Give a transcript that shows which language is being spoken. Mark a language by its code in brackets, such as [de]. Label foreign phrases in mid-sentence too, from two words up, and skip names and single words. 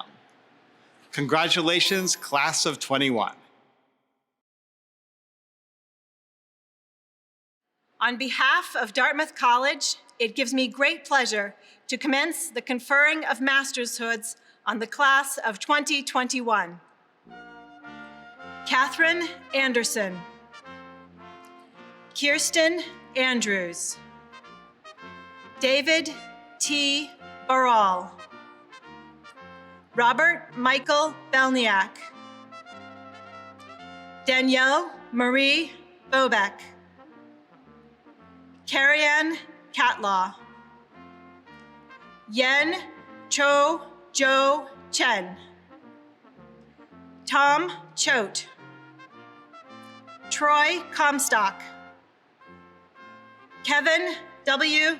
[en] Congratulations, class of 21. On behalf of Dartmouth College, it gives me great pleasure to commence the conferring of mastershoods on the class of 2021. Catherine Anderson, Kirsten Andrews, David T. Baral, Robert Michael Belniak, Danielle Marie Bobek, Carrie-Ann Catlaw, Yen Cho Jo Chen, Tom Choate, Troy Comstock, Kevin W.